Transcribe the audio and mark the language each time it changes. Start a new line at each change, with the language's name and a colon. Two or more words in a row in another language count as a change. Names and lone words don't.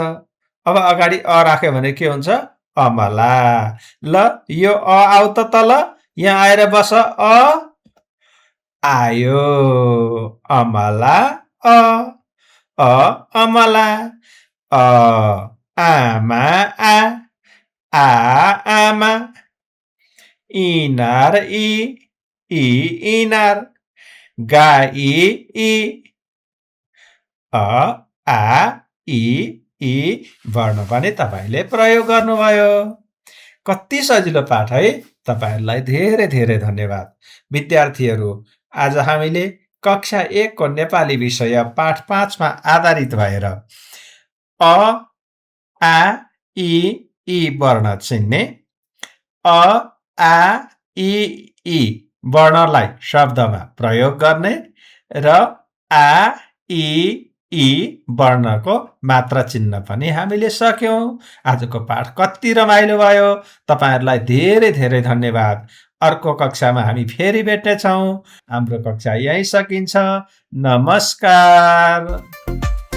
Nepali: अब अगाडि अ राख्यो भने के हुन्छ? अमला। ल यो अ आउ त तल। यहाँ आएर बस। अ आयो। अमला अ। अ अमला। अ आमा आ। आ आमा। इनार ई। ई इनार। गाई ई। अ आ इ ई वर्ण पनि तपाईले प्रयोग गर्नुभयो। कति सजिलो पाठ है। तपाईहरुलाई धेरै धेरै धन्यवाद। विद्यार्थीहरू, आज हामीले कक्षा 1 को नेपाली विषय पाठ 5 मा आधारित भएर अ आ इ ई वर्ण चिन्ने, अ आ इ ई वर्णलाई शब्दमा प्रयोग गर्ने र आ इ ई वर्णको मात्रा चिन्न पनि हामीले सक्यौं। आजको पाठ कति रमाइलो भयो। तपाईहरुलाई धेरै धेरै धन्यवाद। अर्को कक्षामा हामी फेरि भेट्नेछौं। हाम्रो कक्षा यही सकिन्छ। नमस्कार।